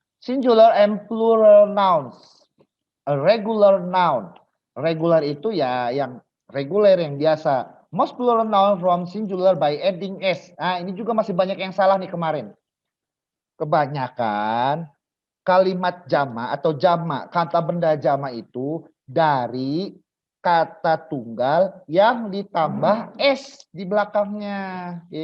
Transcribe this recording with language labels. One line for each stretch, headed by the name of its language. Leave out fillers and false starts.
English: Singular and plural nouns. A regular noun.
Indonesian: Regular itu ya yang reguler, yang biasa.
English: Most plural noun from singular by adding s.
Indonesian: Nah, ini juga masih banyak yang salah nih kemarin. Kebanyakan kalimat jama atau jama, kata benda jama itu dari kata tunggal yang ditambah s di belakangnya.